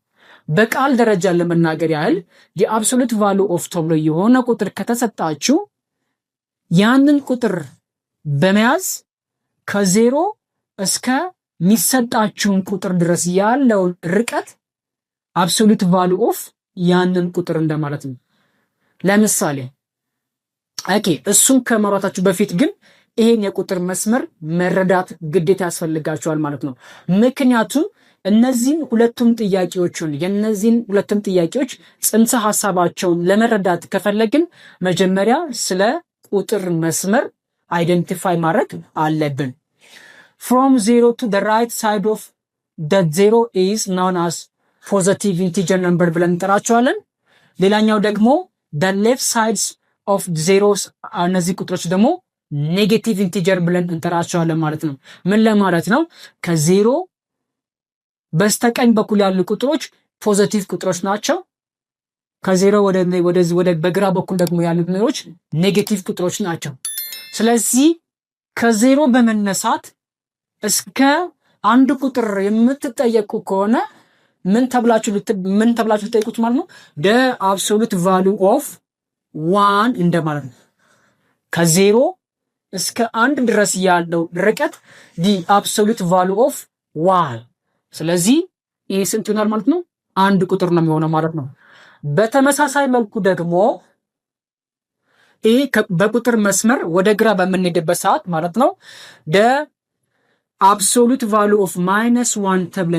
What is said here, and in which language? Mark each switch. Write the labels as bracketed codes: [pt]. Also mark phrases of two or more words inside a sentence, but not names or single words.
[am] በቃል ደረጃ ለመናገር ያህል የአብሶሉት ቫሉ ኦፍ ተብሎ የሆነ ቁጥር ከተሰጣችሁ ያንን ቁጥር በመያዝ ከዜሮ እስከ ሚሰጣችሁን ቁጥር ድረስ ያለውን ርቀት [en] absolute value of [am] ያንን ቁጥር እንደማለት ነው። ለምሳሌ እሱን ከማውራታችሁ በፊት ግን ይሄን የቁጥር መስመር መረዳት ግዴታ ያስፈልጋችኋል ማለት ነው። ምክንያቱም እነዚህን ሁለቱም ጥያቄዎች ጽንሰ ሐሳባቸውን ለመረዳት ከፈለግን መጀመሪያ ስለ ቁጥር መስመር አይደንቲፋይ ማድረግ አለብን። [en] From 0 to the right side of that 0 is known as positive integer number [am] ብለን እንጠራቸዋለን። ሌላኛው ደግሞ [en] the left sides of zeros [am] እነዚህ ቁጥሮች ደግሞ [en] negative integer [am] ብለን እንጠራቸዋለን ማለት ነው። ምን ለማለት ነው? ከዜሮ በስተቀኝ በኩል ያሉ ቁጥሮች ፖዚቲቭ ቁጥሮች ናቸው። ከዜሮ ወደ በግራ በኩል ደግሞ ያሉ ቁጥሮች ኔጌቲቭ ቁጥሮች ናቸው። ስለዚህ ከዜሮ በመነሳት እስከ አንድ ቁጥር የምትጠየቁ ከሆነ ምን ተብላችሁ ልትጠይቁት ማለት ነው? [en] the absolute value of 1 [am] እንደማለት ነው። ከዜሮ እስከ አንድ ድረስ ያለው ርቀት [en] the absolute value of 1። [am] ስለዚህ ይህ ስንት ይሆናል ማለት ነው? አንድ ቁጥር ነው የሚሆነው ማለት ነው። በተመሳሳይ መልኩ ደግሞ ይህ በቁጥር መስመር ወደ ግራ በምንሄድበት ሰዓት ማለት ነው [en] absolute value of -1 [am] ተብለን